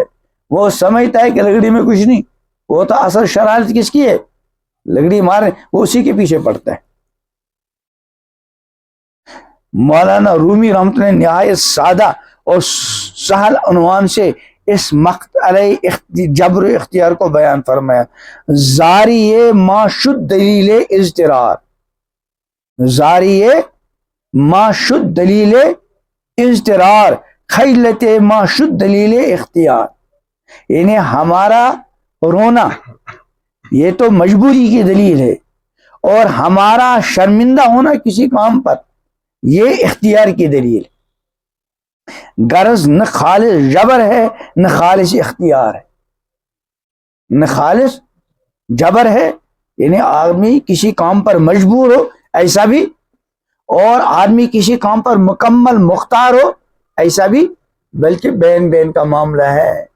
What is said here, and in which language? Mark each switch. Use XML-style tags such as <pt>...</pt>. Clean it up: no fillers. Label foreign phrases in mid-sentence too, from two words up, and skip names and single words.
<ur>وہ سمجھتا ہے کہ لگڑی میں کچھ نہیں، وہ تو اصل شرارت کس کی ہے؟ لگڑی مارے وہ اسی کے پیچھے پڑتا ہے. مولانا رومی رحمۃ اللہ نے نہایت سادہ اور سہل عنوان سے اس مقطع جبر و اختیار کو بیان فرمایا.</ur> <fa>زاری ما شد دلیل اضطرار، زاری ما شد دلیل اضطرار، خیلت ما شد دلیل اختیار.</fa> <ur>یعنی ہمارا رونا یہ تو مجبوری کی دلیل ہے، اور ہمارا شرمندہ ہونا کسی کام پر یہ اختیار کی دلیل ہے. غرض نہ خالص جبر ہے نہ خالص اختیار ہے. نہ خالص جبر ہے یعنی آدمی کسی کام پر مجبور ہو ایسا بھی، اور آدمی کسی کام پر مکمل مختار ہو ایسا بھی، بلکہ بین بین کا معاملہ ہے.</ur>